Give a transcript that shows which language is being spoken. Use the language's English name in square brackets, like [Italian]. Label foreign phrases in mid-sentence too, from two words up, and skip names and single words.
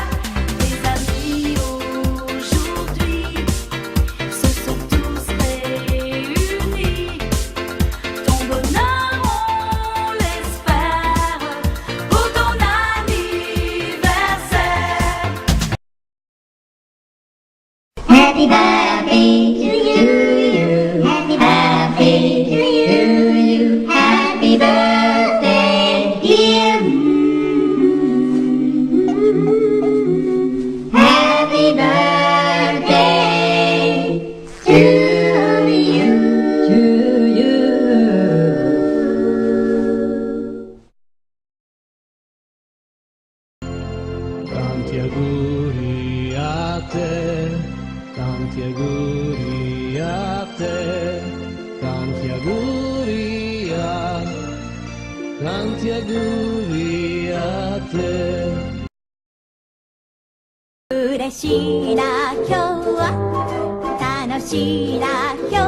[French] Tes amis aujourd'hui se sont tous réunis, ton bonheur on l'espère pour ton anniversaire. [English] Happy birthday to you. Happy birthday to you. Happy birthday, dear. Happy birthday to you. To you. [Italian] Tanti auguri a te, tanti auguri a te, tanti auguri a te. [Japanese] 嬉しいな今日は楽しいな